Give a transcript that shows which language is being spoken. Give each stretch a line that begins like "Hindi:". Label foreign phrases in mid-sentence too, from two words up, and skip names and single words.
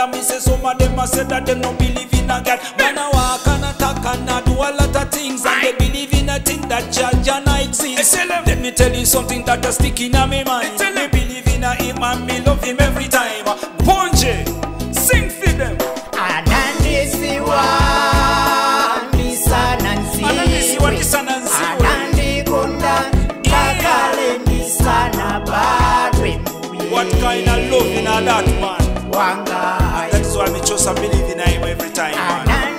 Jamaican Creole English: And me say some of them a say that them not believe in a God. Man I walk and attack and I do a lot of things, and they believe in a thing that Jah not exist. Let me tell you something that a stick in a me mind. Me believe in a him and me love him every time. Bonje, sing for them.
Nyanja: Anandisiwa ndisana Anandisiwa nziwe, ndisana nziwe. anandikonda ngakale ndisana badwe mbuye
Jamaican Creole English: What kind of love in that man?
Nyanja: wangayo.
Jamaican Creole English: That is why me just believe in him every time, man.